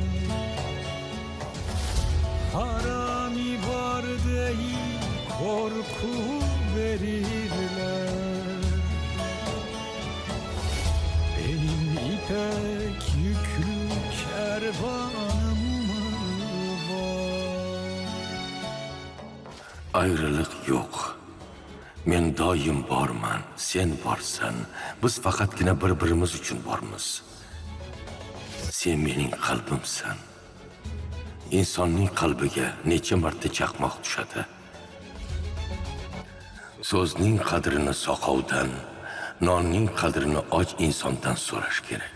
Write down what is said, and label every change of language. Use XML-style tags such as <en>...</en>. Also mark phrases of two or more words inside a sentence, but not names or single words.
<tr>Harami var değil, korku verirler. Benim ipek yüklü kervanım mı var?</tr> <uz>Ayrılık yo'q. Men doim borman, sen borsan. Biz faqatgina bir-birimiz uchun bormiz. Sen mening qalbimsan. İnsonning qalbiga necha marta chaqmoq tushadi. So'zning qadrini soqovdan, nonning qadrini och insondan so'rash kerak.</uz>